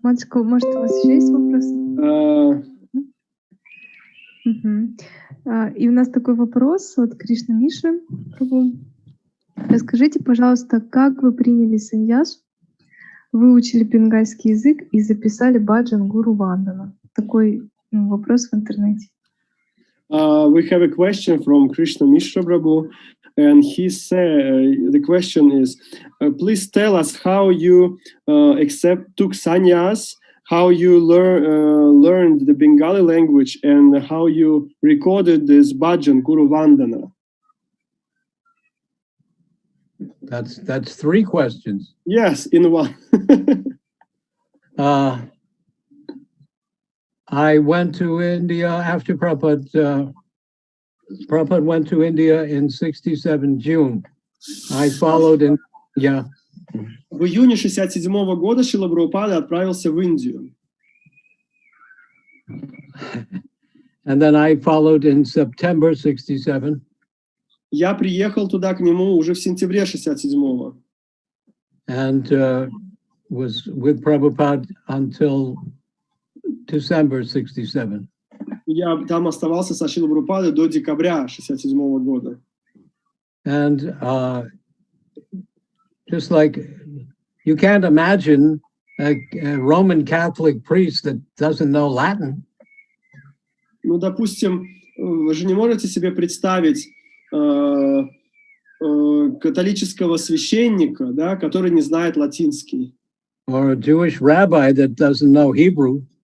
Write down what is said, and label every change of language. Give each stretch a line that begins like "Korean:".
Russian: Матушка, может, у вас еще есть вопросы? И у нас такой вопрос от Кришна Миши. Расскажите, пожалуйста, как вы приняли саньясу, выучили бенгальский язык и записали баджан Гуру Вандана? Такой вопрос в интернете.
English: We have a question from Krishna Mishra Prabhu, and he said, the question is, please tell us how you took sannyas, how you learned the Bengali language, and how you recorded this bhajan, Guru Vandana. That's three questions. Yes, in one. I went to India after Prabhupada. Prabhupada went to India in 67 June. I followed in, yeah.
Russian: В июне 67 года Шрила Прабхупада отправился в Индию.
English: And then I followed in September 67.
Russian: Я приехал туда к нему уже в сентябре 67-го.
English: And was with Prabhupada until December 67.
Russian: Я там оставался со Шрилой Прабхупадой до декабря 67-го года.
English: And just like you can't imagine a Roman Catholic priest that doesn't know Latin.
Russian: Ну, допустим, вы же не можете себе представить католического священника, да, который не знает латинский.
English: Or a Jewish rabbi that doesn't know Hebrew.